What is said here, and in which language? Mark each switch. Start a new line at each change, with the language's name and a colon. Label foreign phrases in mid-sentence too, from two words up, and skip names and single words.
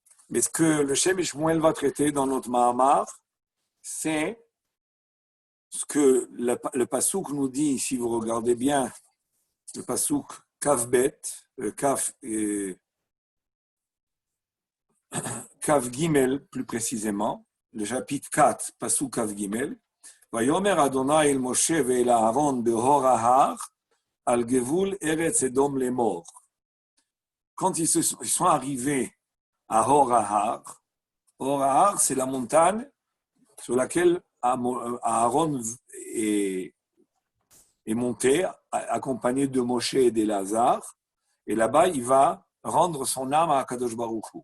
French: Mais ce que le Shem Shmuel va traiter dans notre Mahamar, c'est ce que le Passouk nous dit, si vous regardez bien, le
Hebrew: פסוק כ״ב,
French: Kaf et Kav Gimel plus précisément, le chapitre 4,
Hebrew: פסוק כ״ג, ויאמר ה׳ אל משה ואל אהרן בהר ההר על גבול ארץ אדום לאמר.
French: Quand ils sont arrivés à Hor Ahar, Hor Ahar, c'est la montagne sur laquelle Aaron est monté, accompagné de Moshe et d'Elazar, et là-bas, il va rendre son âme à
Hebrew: הקדוש ברוך הוא.